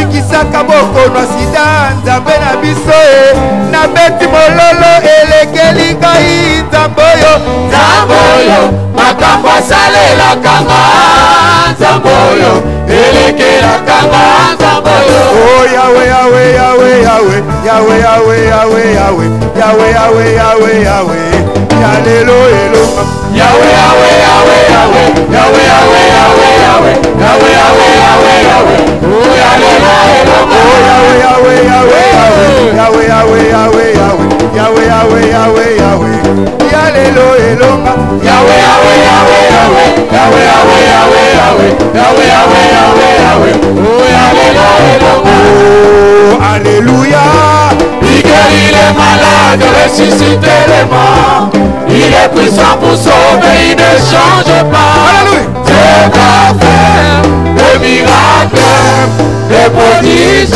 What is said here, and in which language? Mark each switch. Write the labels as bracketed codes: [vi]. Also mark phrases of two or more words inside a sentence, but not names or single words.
[ln] abikisaka bokono sida nzambe na biso e na beti mololo elekeli ngai nzambe oyo makambo asalelaka nga nzambe oyo elekelaka nga nzambe oyo oh Yahweh Yahweh Yahweh Yahweh Yahweh Yahweh Yahweh Yahweh Yahweh Yahweh Yahweh Yalelo elo Yahweh Yahweh Yahweh Yahweh Yahweh Yahweh Yahweh Yahweh Yahweh Yahweh Yahweh Yahweh oh Yalelo elo oh Yahweh Yahweh Yahweh Yahweh Yahweh Yahweh Yahweh Yahweh Yahweh Yahweh Yalelo elo Yahweh Yahweh Yahweh Yahweh Yahweh Yahweh Yahweh Yahweh Yahweh Yahweh Yahweh oh Yalelo elo [fr] oh alléluia. Il guérit les malades, ressuscite les morts. Il est puissant pour sauver, il ne change pas. Dieu va faire des miracles, des prodiges.